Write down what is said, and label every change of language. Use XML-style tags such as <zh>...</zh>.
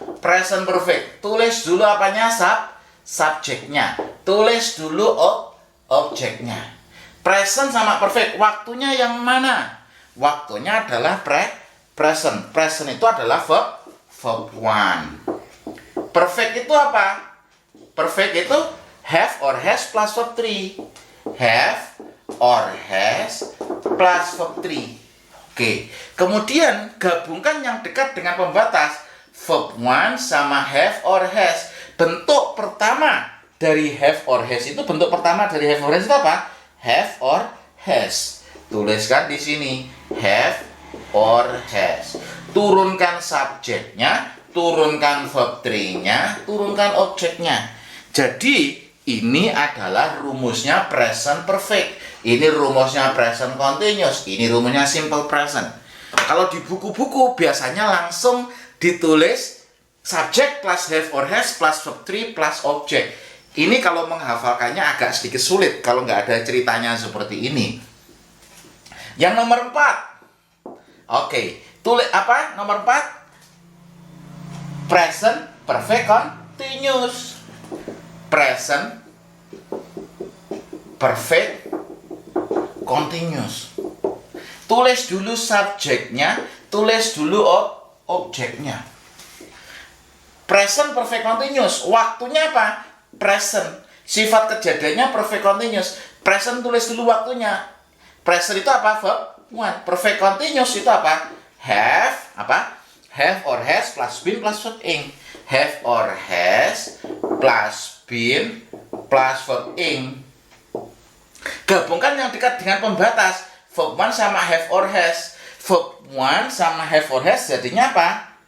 <id>Present perfect. Tulis dulu apanya? Subjeknya. Tulis dulu objeknya. Present sama perfect. Waktunya yang mana? Waktunya adalah present. Present itu adalah verb one. Perfect itu apa? Perfect itu have or has plus verb 3.</id> <en>Have or has plus verb 3.</en> <id>Oke, kemudian gabungkan yang dekat dengan pembatas verb one sama have or has. Bentuk pertama dari have or has itu apa? Have or has. Tuliskan di sini have or has. Turunkan subjeknya, turunkan verb 3-nya, turunkan objeknya. Jadi ini adalah rumusnya present perfect. Ini rumusnya present continuous. Ini rumusnya simple present. Kalau di buku-buku biasanya langsung ditulis subject plus have or has plus verb 3 plus object. Ini kalau menghafalkannya agak sedikit sulit kalau nggak ada ceritanya seperti ini. Yang nomor 4. Oke, tulis apa? Nomor 4.</id> <en>Present perfect continuous. Present perfect continuous.</en> <id>Tulis dulu subjeknya, tulis dulu objeknya.</id> <en>Present perfect continuous.</en> <id>Waktunya apa? Present. Sifat kejadiannya perfect continuous. Present tulis dulu waktunya. Present itu apa? Verb one. Perfect continuous itu apa? Have apa?</id> <en>Have or has plus been plus verb ing. Have or has plus been plus verb ing.</en> <id>Gabungkan yang dekat dengan pembatas verb one sama have or has. Verb one sama have or has jadinya apa?</id>